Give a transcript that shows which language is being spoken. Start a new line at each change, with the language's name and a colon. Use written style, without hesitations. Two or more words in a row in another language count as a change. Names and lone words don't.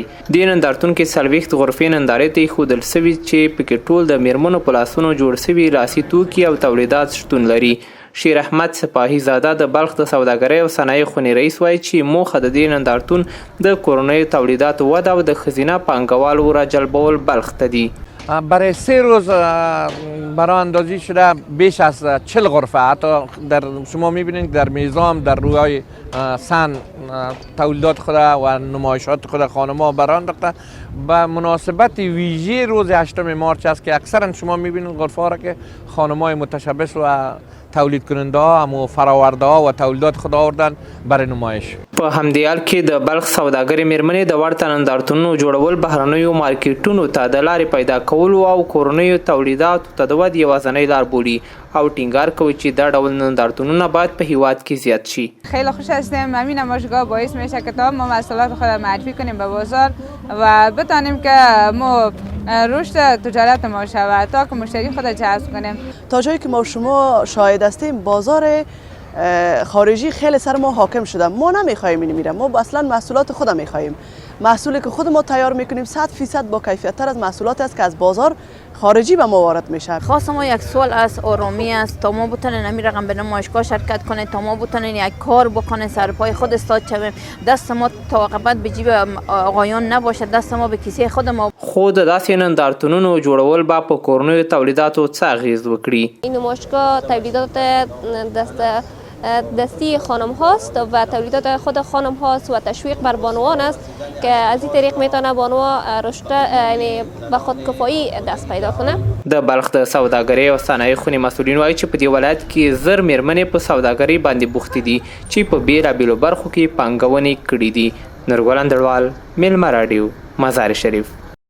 Pashto: دې نندارتون کې 40 غرفې نندارې ته ایښودل شوي چې پکې ټول د مېرمنو په لاسونو جوړ شوي لاسي توکي او تولیدات شتون لري. شیر احمد سپاهي زاده د بلخ د سوداګرۍ او صنایعو خونې رئیس وایي چې موخه د دې نندارتون د کورنیو تولیداتو وده او د ښځینه پانګوالو راجلبول بلخ ته دي.
Persian: برای 3 روز برای اندازی شده بیش از 40 غرفه، حتی در شما میبینید در میزان در روی سن تولیدات خود و نمایشات خود خانم‌ها برای انداخته. به مناسبت ویژه روز 8 مارچ است که اکثرا شما میبینید غرفه ها را که خانم‌های متشبث و تولید کننده ها همو فراورده ها و تولیدات خود آوردن برای نمایش.
Pashto: په همدې حال کې د بلخ سوداګرۍ مېرمنې د ورته نندارتونونو جوړول بهرنیو مارکیټونو ته د لارې پیدا کولو او کورنیو تولیداتو ته د ودې یوازینۍ لار بولي او ټینګار کوي چې دا ډول نندارتونونه باید په هیواد کې زیات شي.
Persian: خیلی خوش هستیم. همین نمایشگاه باعث میشه که تا ما محصولات خود معرفی کنیم به بازار و بتانیم که ما رشد تجارت ما شود تا که مشتری خود جذب کنیم. تا جایی که ما شما شاهد هستیم بازار خارجی خیلی سر ما حاکم شده. ما نمیخوایم اینو میرم، ما اصلا محصولات خود میخوایم. محصولی که خود ما تیار میکنیم 100% با کیفیت تر از محصولاتی است که از بازار خارجی به ما وارد میشه. خواست ما یک سوال از آرامی است تا ما بتونیم همین رقم به نمایشگاه شرکت کنیم، تا ما بتونیم یک کار بکنیم، سر پای خود استاد شویم، دست ما تا عاقبت به جیب آقایان نباشه، دست ما به کیسه خود ما.
Pashto: خود داسې نندارتونونو جوړول با په کورنیو تولیداتو څه اغیز وکړي.
Persian: این نمایشگاه تولیدات دستی خانم هاست و تولیدات خود خانم هاست و تشویق بر بانوان است که از این طریق میتونه بانوها رشد یعنی به خودکفایی دست پیدا کنه.
Pashto: د بلخ د سوداګرۍ او صنایعو خونې مسؤلین وایي چې په دې ولایت کې زر مېرمنې په سوداګرۍ باندې بوختې دي چې په بیلابیلو برخو کې پانګونې کړې دي. نورګل اندړوال، میلمه راډیو، مزار شریف.